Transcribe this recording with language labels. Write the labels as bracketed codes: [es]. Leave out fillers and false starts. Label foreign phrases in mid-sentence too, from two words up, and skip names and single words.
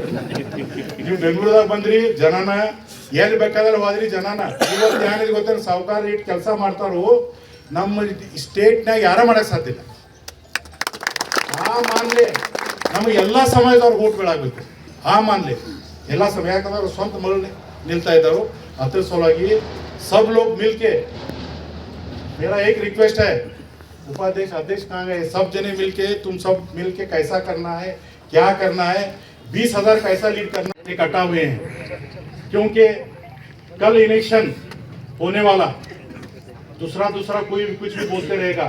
[kn] ನೀವು ಬೆಂಗಳೂರದಾಗ ಬಂದ್ರಿ, ಜನನ ಎಲ್ಲಿ ಬೇಕಾದ್ರೆ ಹೋದ್ರಿ ಜನನ. ಇವತ್ತು ಏನಿದೆ ಗೊತ್ತೇನು, ಸಾವುಕಾರ ಇಟ್ಟು ಕೆಲಸ ಮಾಡ್ತಾರೋ ನಮ್ಮ ಸ್ಟೇಟ್ನಾಗ ಯಾರ ಮಾಡಕ್ ಸಾಧ್ಯಲ್ಲ. ಆ ಮಾನ್ಲೆ ನಮಗೆ ಎಲ್ಲ ಸಮಾಜದವ್ರಿಗೆ ಓಟ್ ಬೀಳಾಗಬೇಕು. ಆ ಮಾನ್ಲೆ ಎಲ್ಲ ಸಮಯ, ಯಾಕಂದ್ರೆ ಅವ್ರು ಸ್ವಂತ ಮಗಳು ನಿಲ್ತಾ ಇದ್ದಾರು. [hi] अतर सलुವಾಗಿ सब लोग मिलके, मेरा एक रिक्वेस्ट है, उपाध्यक्ष अध्यक्ष कहाँ गए, सब जने मिलके, तुम सब मिलके कैसा करना है, क्या करना है, 20,000 कैसा लीड करना है, इकट्ठा हुए हैं. क्योंकि कल इलेक्शन होने वाला, दूसरा कोई कुछ भी बोलते रहेगा.